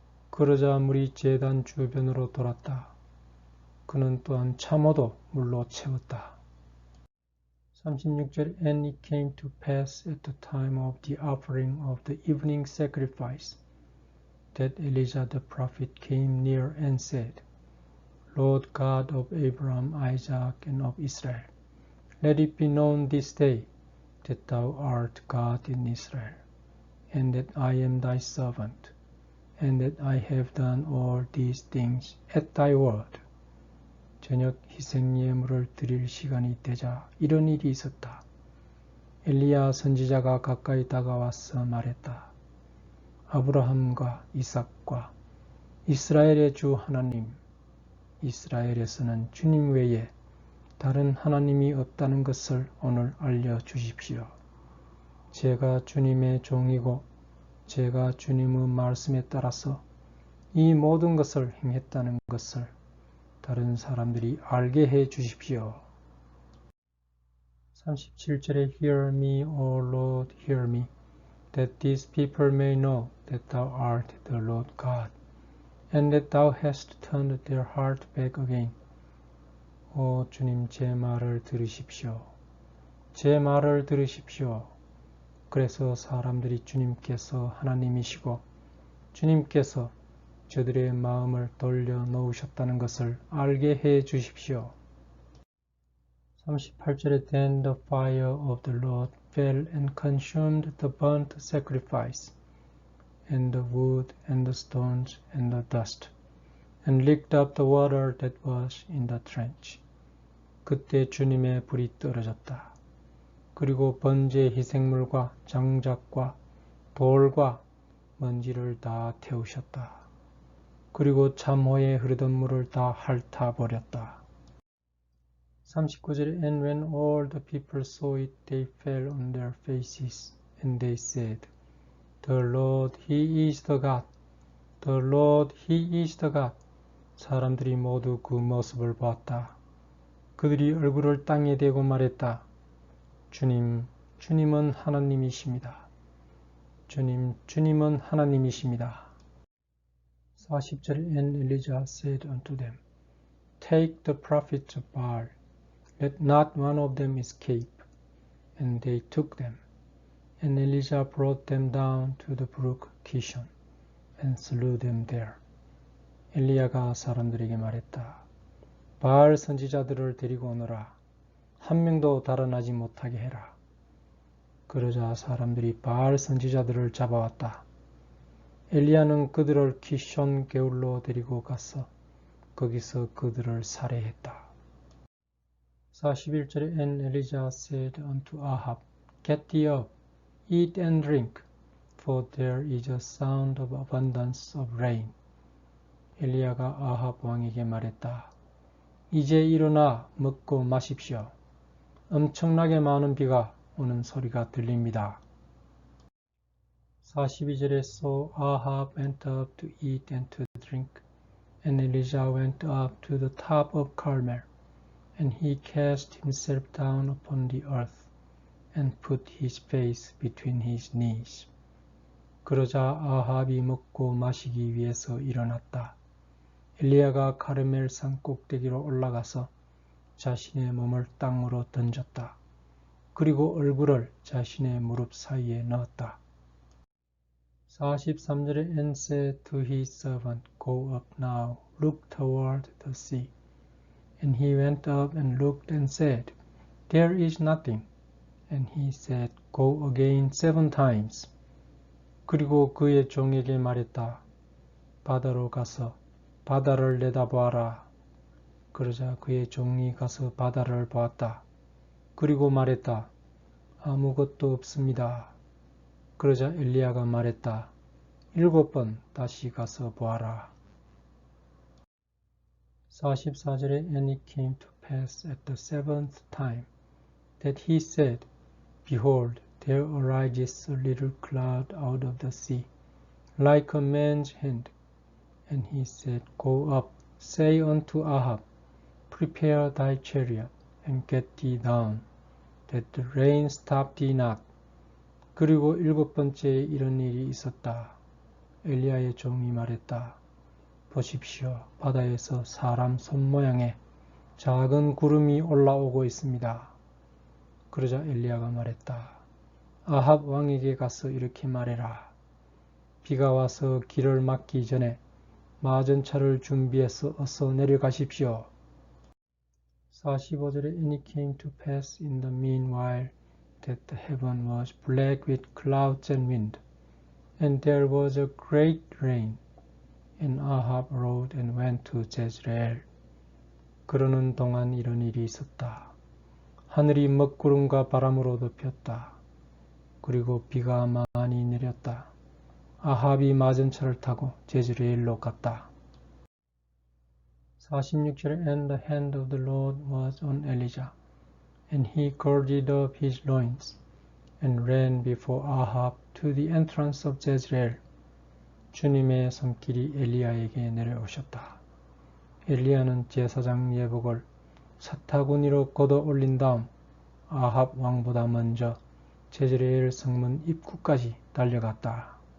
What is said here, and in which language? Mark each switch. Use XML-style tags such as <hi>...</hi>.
<ko>그러자 물이 제단 주변으로 돌았다. 그는 또한 참호도 물로 채웠다. 36절</ko> <en>And it came to pass at the time of the offering of the evening sacrifice, that Elijah the prophet came near and said, Lord God of Abraham, Isaac, and of Israel, let it be known this day that thou art God in Israel, and that I am thy servant, and that I have done all these things at thy word.</en> <ko>저녁 희생예물을 드릴 시간이 되자 이런 일이 있었다. 엘리야 선지자가 가까이 다가와서 말했다. 아브라함과 이삭과 이스라엘의 주 하나님, 이스라엘에서는 주님 외에 다른 하나님이 없다는 것을 오늘 알려주십시오. 제가 주님의 종이고 제가 주님의 말씀에 따라서 이 모든 것을 행했다는 것을 다른 사람들이 알게 해 주십시오. 37절에</ko> <en>Hear me, O Lord, hear me, that these people may know that thou art the Lord God, and that thou hast turned their heart back again.</en> <ko>오 주님, 제 말을 들으십시오. 제 말을 들으십시오. 그래서 사람들이 주님께서 하나님이시고 주님께서 저들의 마음을 돌려놓으셨다는 것을 알게 해 주십시오. 38절에</ko> <en>Then the fire of the Lord fell and consumed the burnt sacrifice, and the wood, and the stones, and the dust, and licked up the water that was in the trench.</en> <ko>그때 주님의 불이 떨어졌다. 그리고 번제 희생물과 장작과 돌과 먼지를 다 태우셨다. 그리고 참호에 흐르던 물을 다 핥아버렸다. 39절에</ko> <en>And when all the people saw it, they fell on their faces, and they said, The Lord, He is the God. The Lord, He is the God.</en> <ko>사람들이 모두 그 모습을 보았다. 그들이 얼굴을 땅에 대고 말했다. 주님은 하나님이십니다. 주님은 하나님이십니다. 40절에</ko> <en>And Elijah said unto them, Take the prophets of Baal, let not one of them escape. And they took them. And Elijah brought them down to the brook Kishon, and slew them there.</en> <ko>엘리야가 사람들에게 말했다. 바알 선지자들을 데리고 오너라. 한 명도 달아나지 못하게 해라. 그러자 사람들이 바알 선지자들을 잡아왔다. 엘리야는 그들을 키숑 개울로 데리고 가서 거기서 그들을 살해했다. 41절에</ko> <en>And Elijah said unto Ahab, Get thee up, eat and drink, for there is a sound of abundance of rain.</en> <ko>엘리야가 아합 왕에게 말했다. 이제 일어나 먹고 마십시오. 엄청나게 많은 비가 오는 소리가 들립니다. 42절에</ko> <en>So Ahab went up to eat and to drink, and Elijah went up to the top of Carmel, and he cast himself down upon the earth, and put his face between his knees.</en> <ko>그러자 아합이 먹고 마시기 위해서 일어났다. 엘리야가 카르멜산 꼭대기로 올라가서 자신의 몸을 땅으로 던졌다. 그리고 얼굴을 자신의 무릎 사이에 넣었다. 43절에</ko> <en>And said to his servant, Go up now, look toward the sea. And he went up and looked and said, There is nothing. And he said, Go again 7 times.</en> <ko>그리고 그의 종에게 말했다. 바다로 가서 바다를 내다보아라. 그러자 그의 종이 가서 바다를 보았다. 그리고 말했다. 아무것도 없습니다. 그러자 엘리야가 말했다. 7번 다시 가서 보아라. 44절에</ko> <en>And it came to pass at the 7th time that he said, Behold, there arises a little cloud out of the sea, like a man's hand. And he said, Go up, say unto Ahab, Prepare thy chariot, and get thee down, that the rain stop thee not.</en> <ko>그리고 7번째에 이런 일이 있었다. 엘리야의 종이 말했다. 보십시오. 바다에서 사람 손모양의 작은 구름이 올라오고 있습니다. 그러자 엘리야가 말했다. 아합 왕에게 가서 이렇게 말해라. 비가 와서 길을 막기 전에 마전차를 준비해서 어서 내려가십시오. 45절에</ko> <en>And it came to pass in the meanwhile that the heaven was black with clouds and wind, and there was a great rain, and Ahab rode and went to Jezreel.</en> <ko>그러는 동안 이런 일이 있었다. 하늘이 먹구름과 바람으로 덮였다. 그리고 비가 많이 내렸다. 아합이 마전차를 타고 제즈레일로 갔다. 46절에</ko> <en>And the hand of the Lord was on Elijah, and he girded up his loins, and ran before Ahab to the entrance of Jezreel.</en> <ko>주님의 손길이 엘리야에게 내려오셨다. 엘리야는 제사장 예복을 사타구니로 걷어 올린 다음 아합 왕보다 먼저 제즈레일 성문 입구까지 달려갔다.</ko>